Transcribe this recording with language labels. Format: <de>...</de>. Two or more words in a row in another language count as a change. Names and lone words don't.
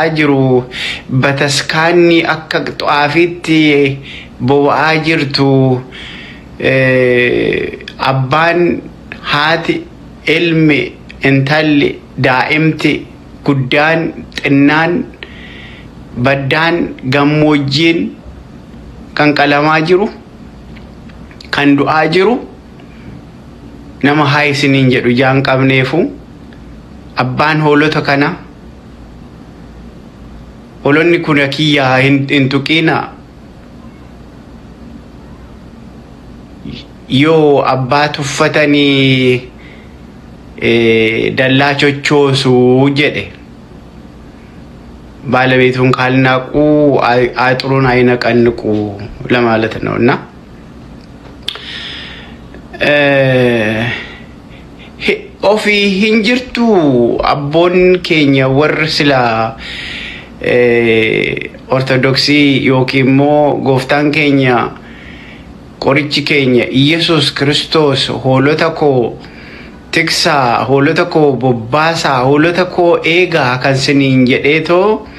<om>jiru bataskaanni akka xaafiitti boba'aa jirtu abbaan haati ilmi intalli daa'imti guddaan xinnaan baddaan gammoojjiin kan qalamaa jiru kan du'aa jiru nama haa isiniin jedhu jaan qabneefu abbaan hoolota kana hoolonni kun kiyyaa hin tuqina yoo abbaa tuffatanii dallaa chochoosu jedhe</om> <am>ባለቤቱን ካልናቁ አጥሩን አይነቀንቁ ለማለት ነውና</am> <om>ኦፊ hinjirtu abboon keenya warri sila ortodoksii yookiin immoo gooftaan keenya qorichi keenya Iyesuus Kiristoos hoolota koo tiksaa hoolota koo bobbaasaa hoolota koo eegaa kan siniin jedheetoo</om>